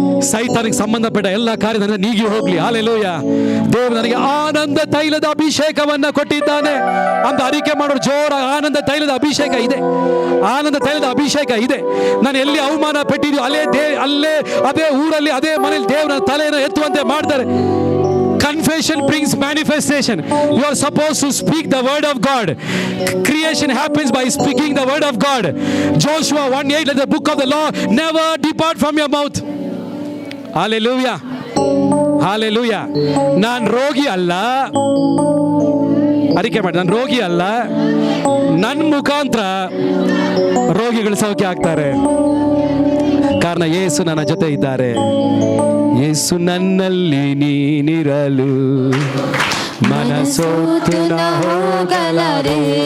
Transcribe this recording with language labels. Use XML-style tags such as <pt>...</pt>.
<kn>ಸೈತಾನಿಗೆ ಸಂಬಂಧಪಟ್ಟ ಎಲ್ಲ ಕಾರ್ಯದಿಂದ ನೀಗಿ ಹೋಗ್ಲಿ. ಹಲ್ಲೆಲೂಯಾ. ದೇವರು ನನಗೆ ಆನಂದ ತೈಲದ ಅಭಿಷೇಕವನ್ನ ಕೊಟ್ಟಿದ್ದಾನೆ ಅಂತ ಅರಿಕೆ ಮಾಡೋರು ಜೋರ. ಆನಂದ ತೈಲದ ಅಭಿಷೇಕ ಇದೆ, ಆನಂದ ತೈಲದ ಅಭಿಷೇಕ ಇದೆ. ನಾನು ಎಲ್ಲಿ ಅವಮಾನ ಪಟ್ಟಿದ್ಯೋ ಅಲ್ಲೇ ಅದೇ ಊರಲ್ಲಿ ಅದೇ ಮನೇಲಿ ದೇವರ ತಲೆಯನ್ನು ಎತ್ತುವಂತೆ ಮಾಡ್ತಾರೆ.</kn> <en>Confession brings manifestation. You are supposed to speak the word of God. Creation happens by speaking the word of God. Joshua 1:8, let the book of the law never depart from your mouth. Hallelujah. Hallelujah.</en> <kn>ನಾನು ರೋಗಿ ಅಲ್ಲ, ಅರಿಕೆ ಮಾಡಿ, ನಾನು ರೋಗಿ ಅಲ್ಲ, ನನ್ನ ಮುಖಾಂತರ ರೋಗಿಗಳು ಸೌಖ್ಯ ಆಗ್ತಾರೆ. ಕಾರಣ ಯೇಸು ನನ್ನ ಜೊತೆ ಇದ್ದಾರೆ. ಯೇಸು ನನ್ನಲ್ಲಿ ನೀನಿರಲು ಮನಸೋತು ನಾ ಹೋಗಲಾರೆ.</kn>